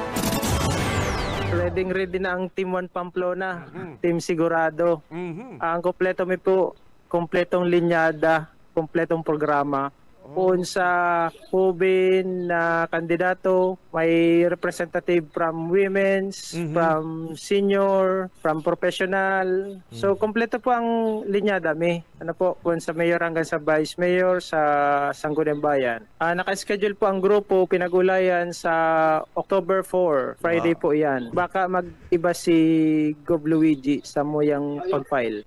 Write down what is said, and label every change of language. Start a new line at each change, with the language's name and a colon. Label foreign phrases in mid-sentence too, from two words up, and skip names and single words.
Bikol: Ready na ang Team 1 Pamplona, Team Sigurado. Ang kompleto may po, kompletong linyada, kompletong programa. Kung sa Hubin na kandidato, may
English: representative from women's, from senior, from professional.
Bikol: So, kompleto po ang linyada may. Ano po, kung sa mayor hanggang sa vice mayor sa Sangguniang Bayan. Naka-schedule po ang grupo, pinagulayan sa October 4, Friday po yan. Baka mag-iba si Gov. Luigi sa moyang pag-file.